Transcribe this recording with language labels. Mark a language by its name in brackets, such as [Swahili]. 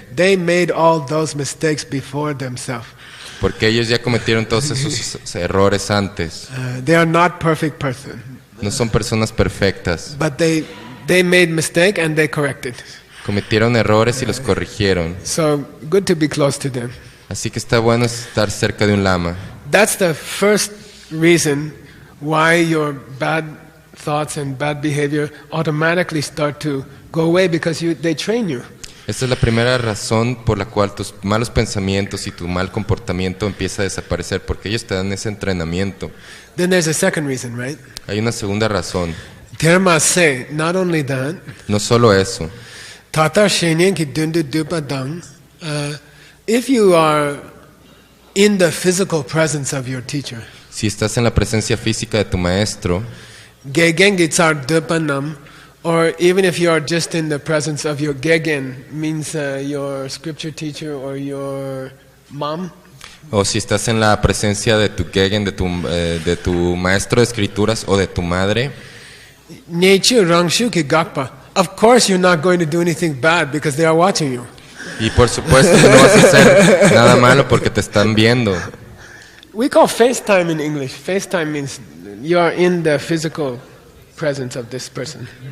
[English] They made all those mistakes before themselves. [Spanish] Porque ellos ya cometieron todos esos errores antes. [English] They are not perfect person. [Spanish] No son personas perfectas. [English] But they made mistake and they corrected. [Spanish] Cometieron errores y los corrigieron. [English] So good to be close to them. [Spanish] Así que está bueno estar cerca de un lama. [English] That's the first reason why your bad thoughts and bad behavior automatically start to go away because they train you. [Spanish] Esta es la primera razón por la cual tus malos pensamientos y tu mal comportamiento empieza a desaparecer, porque ellos te dan ese entrenamiento. [English] Then there's a second reason, right? [Spanish] Hay una segunda razón. [English] Dharma say, not only that, [Spanish] No solo eso. [Tibetan] Tata Shenyen ki dundu dupa dang, [English] if you are in the physical presence of your teacher, [Spanish] Si estás en la presencia física de tu maestro, [Tibetan] gegen gitsar dupa nam, [English] or even if you are just in the presence of your gegen, means your scripture teacher or your mom, [Spanish] o si estás en la presencia de tu gegen, de tu maestro de escrituras o de tu madre, [Tibetan] Nechu rangshu ki gakpa. [English] Of course you're not going to do anything bad because they are watching you. [Spanish] y por supuesto que no vas a hacer nada malo porque te están viendo. [English] We call FaceTime in English. FaceTime means you are in the physical presence of this person.